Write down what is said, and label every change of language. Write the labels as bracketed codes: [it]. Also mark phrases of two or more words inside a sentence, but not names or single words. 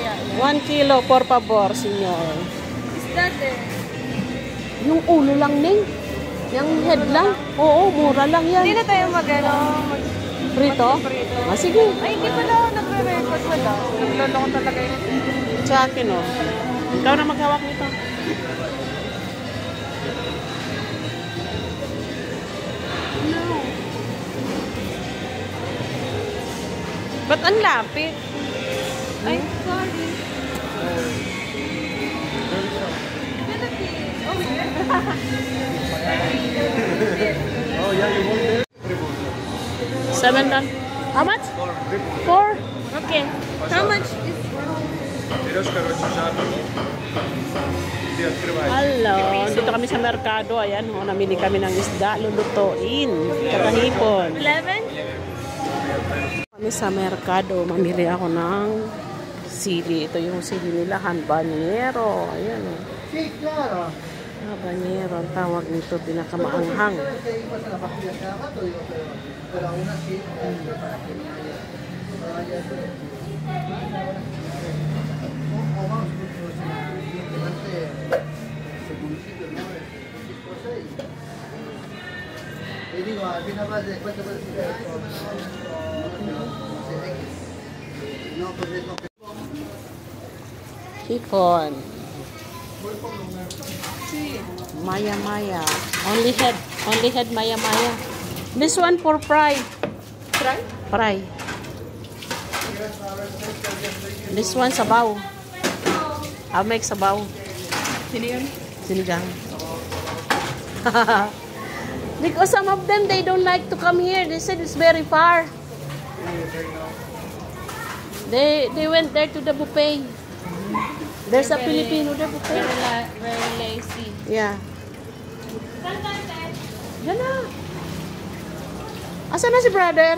[es] 1 kilo, por favor, senyor. [en] Is that it? [tl] Yung ulo lang, Ning. Yung head lang. Oo, mura lang yan. Hindi na tayo Prito? Prito. Ah, sige. Ay, hindi pala nagre-record wala. Naglolo ko talaga yun. Sa akin, oh. Ikaw na maghawak nito. No. Ba't ang lapit? Ay, sorry. [en] Oh yeah, you want there? 7 dollars. How much? 4. Okay. How much is... [ru] Берешь, короче, жарку. Ты открываешь. [en] Hello. [tl] Dito kami sa merkado. Ayan, oh, namili kami ng isda. Lulutuin. Kakahipon. 11? Kami sa merkado. Mamili ako ng sili. Ito yung sili nila. Habanero. Ayan, oh. [es] Sí, claro. Habanero. [tl] Ang tawag nito. Pinakamaanghang. [es] Pero aún así, y digo, al final más después te puedes decir no, pues no. [tl] Hipon. Maya Maya. [en] Only head Maya Maya. This one for fry. Try? Fry. This one sabaw. I'll make sabaw. [tl] Sino yun? Sinigang. [en] Because some of them, they don't like to come here. They said it's very far. They went there to the buffet. There's a Filipino there buffet. Very lazy. Yeah. [tl] Diyan na. Asan na si brother?